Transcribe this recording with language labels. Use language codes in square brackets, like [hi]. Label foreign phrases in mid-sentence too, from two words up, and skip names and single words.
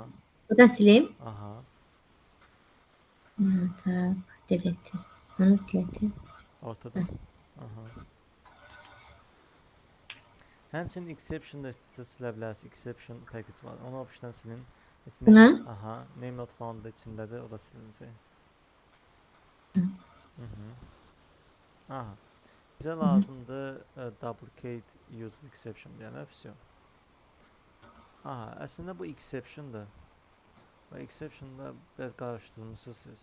[az] Buradan silim. aha. Tak, delete. Onu delete. Ortada. Aha. Həmçinin exception da istəsəz silə bilərsiniz. [en] Exception package [az] var. Onu option silin. Buna? Aha, [en] name not found [az] da içindədir. O da silinəcək. Aha. Bizə lazımdır [en] duplicate user exception [az] deyənə option. Aha, əslində bu exceptiondır. Bu exception'da biraz qarışdırmışsınız siz.